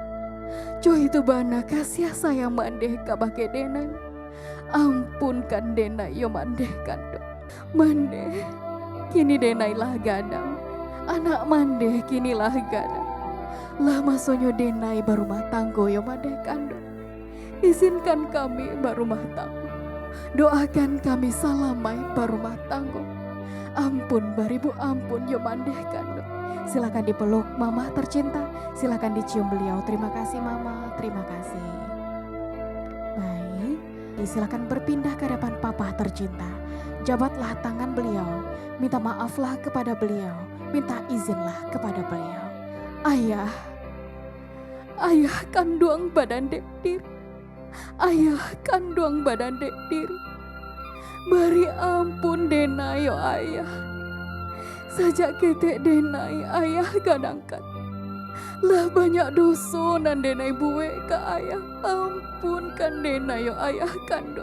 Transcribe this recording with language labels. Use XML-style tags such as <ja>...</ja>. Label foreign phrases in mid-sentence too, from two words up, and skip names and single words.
<min>Jo itu bana kasih sayang mandeh kabake denai, ampunkan denai yo mandeh kando, mandeh kini denai lah gadang, anak mandeh kini lah gadang, lah masonyo denai barumah tanggo yo mandeh kando. Izinkan kami barumah tanggo, doakan kami salamai barumah tanggo, ampun baribu ampun yo mandeh kando.</min> <id>Silakan dipeluk mama tercinta, silakan dicium beliau. Terima kasih mama, terima kasih. Baik, silakan berpindah ke hadapan papa tercinta. Jabatlah tangan beliau, minta maaflah kepada beliau, minta izinlah kepada beliau.</id> <min>Ayah, ayah kandung badan dek diri, ayah kandung badan dek diri, beri ampun denai yo ayah. Sajak ketek denai ayah kadangkan, lah banyak dosa nan denai buwe ke ayah, ampunkan denai yo ayah kando.</min>